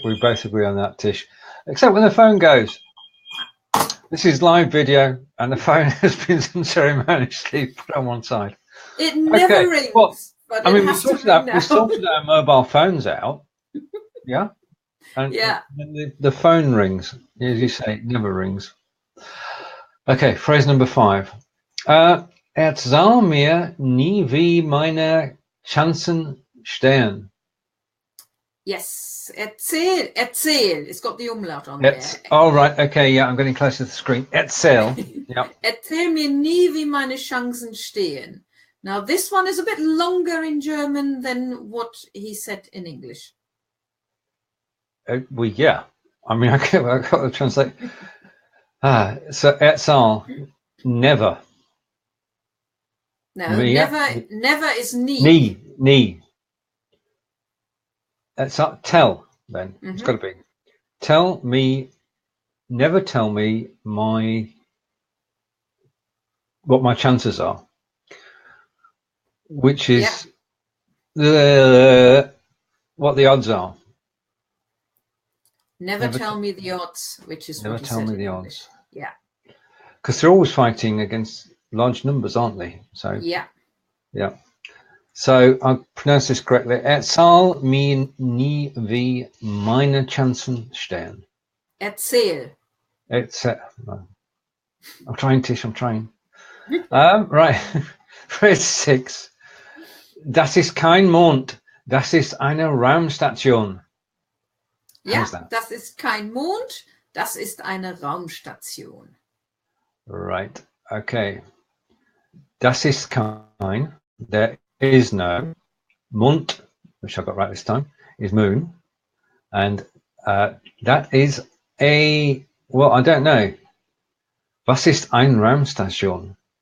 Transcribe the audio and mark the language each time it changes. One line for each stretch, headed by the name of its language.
English: We both agree on that, Tish. Except when the phone goes. This is live video, and the phone has been unceremoniously put on one side. It never rings. Well, but I mean, we sorted our mobile phones out. Yeah. And then the phone rings. As you say, it never rings. Okay, phrase number 5.
German: Erzähl mir nie wie meine Chancen stehen.
English: Yes, erzähl. It's got the umlaut on there. Oh, right. Okay, yeah, I'm getting closer to the screen. Erzähl. Yeah.
German: Erzähl mir nie wie meine Chancen stehen.
English: Now, this one is a bit longer in German than what he said in English. Well, yeah. I mean, I've got to translate. So, erzähl, never. No, never is nie. Nie. Tell, then. Mm-hmm. It's got to be. Never tell me what my chances are. Which is what the odds are. Never tell me the odds, which is never what tell me the English. odds. Yeah. Because they're always fighting against large numbers, aren't they? So yeah. So I'll pronounce this correctly.
German: Erzähl mir nie wie meine Chancen stehen. Erzähl.
English: I'm trying, Tish. I'm trying. Right. Phrase 6.
German: Das ist kein Mond. Das ist eine Raumstation. Ja, das ist kein Mond. Das ist eine Raumstation.
English: Right. Okay.
German: Das ist kein.
English: There is no. Mond, which I got right this time, is moon. And that is well, I don't know.
German: Was ist eine Raumstation?